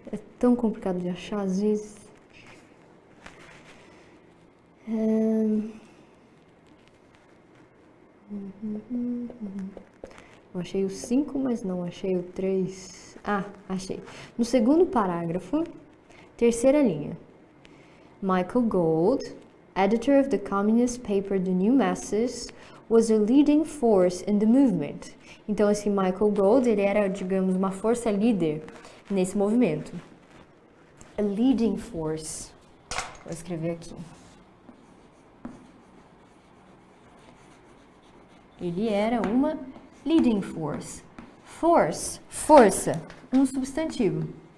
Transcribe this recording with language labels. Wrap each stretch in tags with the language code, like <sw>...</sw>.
<pt>É tão complicado de achar às vezes. Eu achei o 5, mas não achei o 3. Ah, achei. No segundo parágrafo, terceira linha.</pt> <en>Michael Gold, editor of the communist paper The New Masses, was a leading force in the movement.</en> <pt>Então, esse Michael Gold, ele era, digamos, uma força líder nesse movimento.</pt> <en>A leading force.</en> <pt>Vou escrever aqui. Ele era uma</pt> <en>leading force.</en> <pt>Force, força, um substantivo.</pt>